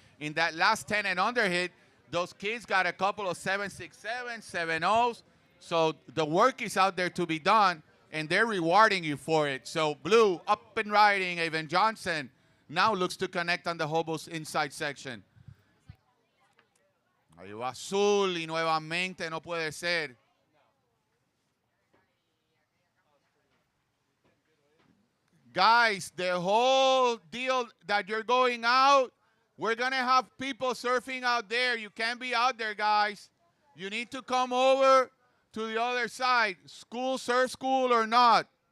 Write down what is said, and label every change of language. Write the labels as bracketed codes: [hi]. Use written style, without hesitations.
[en] In that last 10 and under hit, those kids got a couple of 7.67, 7.0s. So the work is out there to be done, and they're rewarding you for it. So Blue, up and riding, Evan Johnson, now looks to connect on the Hobos inside section. [es] Ahí va Azul y nuevamente no puede ser. [en] Guys, the whole deal that you're going out, we're going to have people surfing out there. You can't be out there, guys. You need to come over to the other side. School, surf school or not.